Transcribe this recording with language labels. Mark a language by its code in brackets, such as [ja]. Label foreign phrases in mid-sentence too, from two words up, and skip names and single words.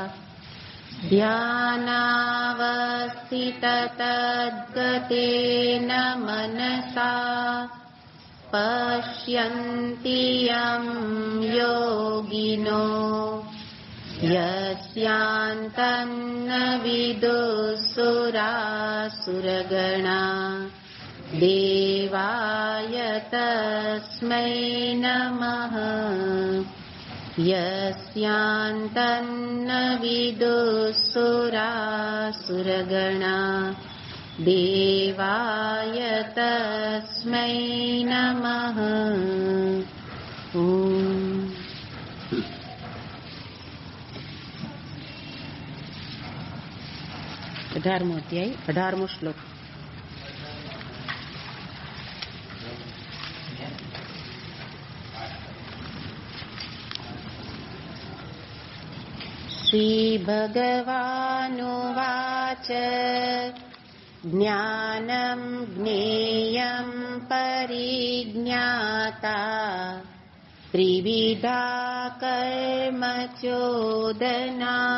[sa] ध्यानावस्थिततद्गतेन मनसा पश्यन्ति यं योगिनो यस्यान्तं न विदुःसुरासुरगणा देवाय तस्मै नमः। यस्यान्तं न विदुःसुरासुरगणा देवाय तस्मै नमः। [gu] અઢારમો અધ્યાય 18મો શ્લોક. [sa] श्रीभगवानुवाच ज्ञानं ज्ञेयं परिज्ञाता त्रिविधा कर्म चोदना